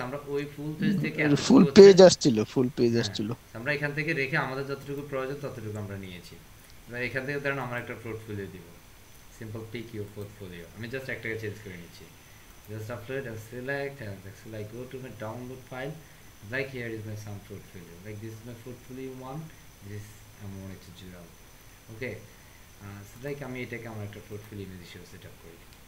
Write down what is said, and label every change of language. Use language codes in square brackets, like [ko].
[bn] আমরা ওই full page থেকে ফুল পেজ আসছিল, ফুল পেজ আসছিল। আমরা এখান থেকে রেখে আমাদের যতটুকু প্রয়োজন ততটুকু আমরা নিয়েছি। এবার এখান থেকে ধরেন আমরা একটা পোর্টফোলিও দিব, সিম্পল [en] Pick your portfolio. [bn] আমি জাস্ট একটাকে চেঞ্জ করে নিচ্ছি, [en] Just upload and select and actually I go to my download file Like here is my some portfolio. Like this is my portfolio one. This I'm wanting to do. Okay. So like [bn] আমি এটাকে আমার একটা portfolio image হিসেবে set up করি।